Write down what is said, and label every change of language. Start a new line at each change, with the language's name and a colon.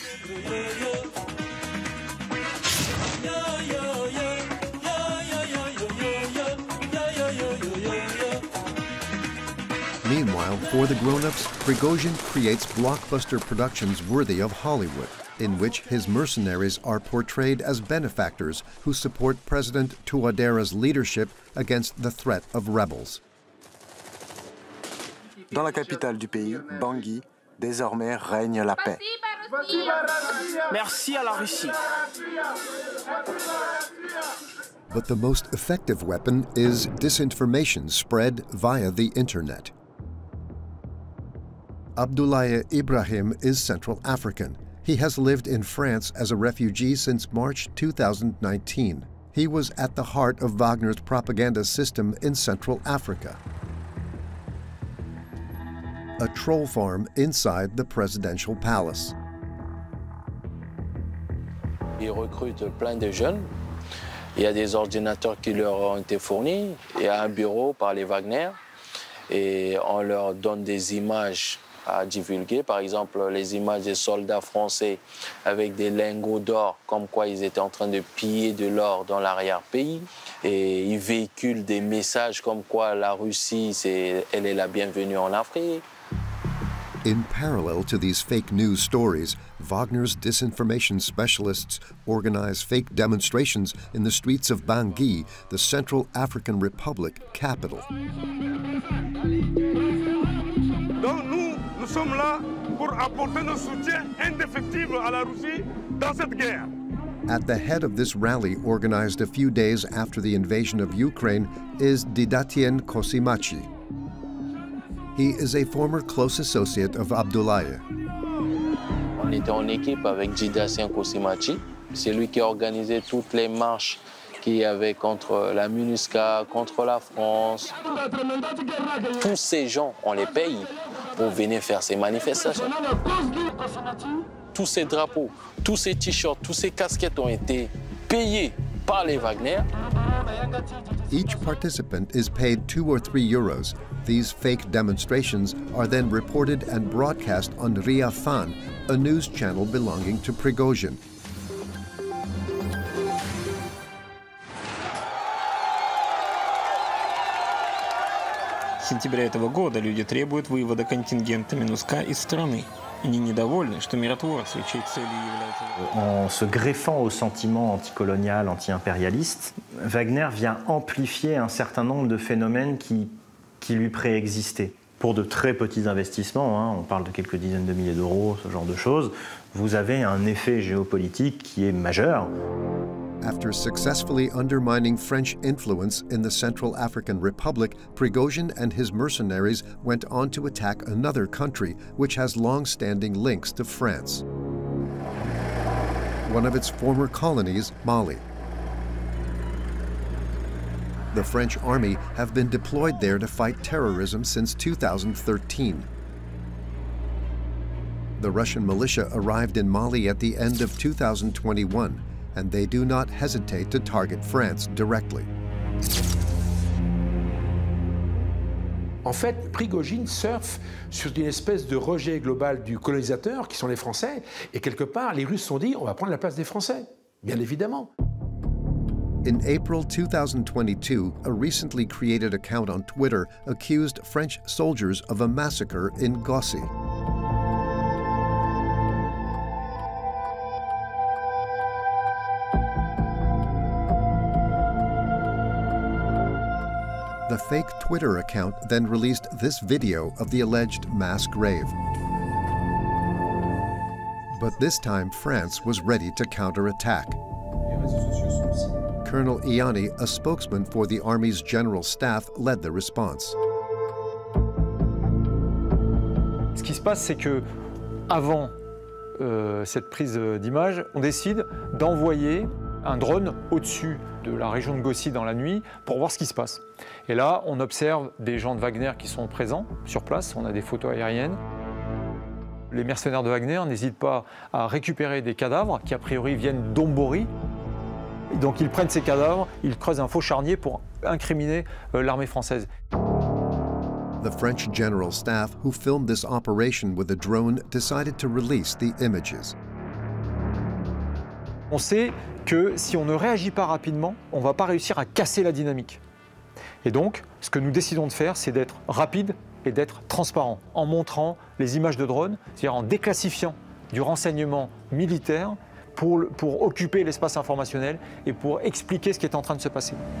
English: Meanwhile, for the grown-ups, Prigozhin creates blockbuster productions worthy of Hollywood, in which his mercenaries are portrayed as benefactors who support President Touadéra's leadership against the threat of rebels.
French: Dans la capitale du pays, Bangui, désormais règne la paix. Merci à la Russie.
English: But the most effective weapon is disinformation spread via the internet. Abdoulaye Ibrahim is Central African. He has lived in France as a refugee since March 2019. He was at the heart of Wagner's propaganda system in Central Africa. A troll farm inside the presidential palace.
French: Ils recrutent plein de jeunes. Il y a des ordinateurs qui leur ont été fournis. Il y a un bureau par les Wagner. Et on leur donne des images à divulguer. Par exemple, les images des soldats français avec des lingots d'or, comme quoi ils étaient en train de piller de l'or dans l'arrière-pays. Et ils véhiculent des messages comme quoi la Russie, elle est la bienvenue en Afrique.
English: In parallel to these fake news stories, Wagner's disinformation specialists organize fake demonstrations in the streets of Bangui, the Central African Republic capital.
French: Donc nous sommes là pour apporter notre soutien indéfectible à la Russie dans cette guerre.
English: At the head of this rally, organized a few days after the invasion of Ukraine, is Didatien Kosimachi. He is a former close associate of Abdoulaye.
French: On était en équipe avec Didatien Kosimachi. C'est lui qui a organisé toutes les marches qu'il y avait contre la MINUSCA, contre la France. Tous ces gens, on les paye pour venir faire ces manifestations. Tous ces drapeaux, tous ces t-shirts, tous ces casquettes ont été payés par les Wagner.
English: Each participant is paid 2 or 3 euros. These fake demonstrations are then reported and broadcast on Ria Fan, a news channel belonging to Prigozhin.
Russian: С сентября этого года люди требуют вывода контингента МИНУСКА из страны. Они недовольны, что миротворцы, чьей целью является...
French: En se greffant au sentiment anticolonial, anti-impérialiste, Wagner vient amplifier un certain nombre de phénomènes qui lui préexistaient. Pour de très petits investissements, hein, on parle de quelques dizaines de milliers d'euros, ce genre de choses, vous avez un effet géopolitique qui est majeur.
English: After successfully undermining French influence in the Central African Republic, Prigozhin and his mercenaries went on to attack another country which has long-standing links to France. One of its former colonies, Mali. The French army have been deployed there to fight terrorism since 2013. The Russian militia arrived in Mali at the end of 2021, and they do not hesitate to target France directly.
French: En fait, Prigozhin surfe sur une espèce de rejet global du colonisateur, qui sont les Français, et quelque part, les Russes se sont dit, on va prendre la place des Français, bien évidemment.
English: In April 2022, a recently created account on Twitter accused French soldiers of a massacre in Gossi. The fake Twitter account then released this video of the alleged mass grave. But this time, France was ready to counterattack. Colonel Iani, a spokesman for the Army's General Staff, led the response.
French: Ce qui se passe, c'est que avant cette prise d'image, on décide d'envoyer un drone au-dessus de la région de Gossi dans la nuit pour voir ce qui se passe. Et là, on observe des gens de Wagner qui sont présents sur place, on a des photos aériennes. Les mercenaires de Wagner n'hésitent pas à récupérer des cadavres qui a priori viennent d'Ombori. Donc ils prennent ces cadavres, ils creusent un faux charnier pour incriminer l'armée française.
English: The French General Staff, who filmed this operation with a drone, decided to release the images.
French: On sait que si on ne réagit pas rapidement, on ne va pas réussir à casser la dynamique. Et donc, ce que nous décidons de faire, c'est d'être rapide et d'être transparent, en montrant les images de drones, c'est-à-dire en déclassifiant du renseignement militaire pour occuper l'espace informationnel et pour expliquer ce qui est en train de se passer.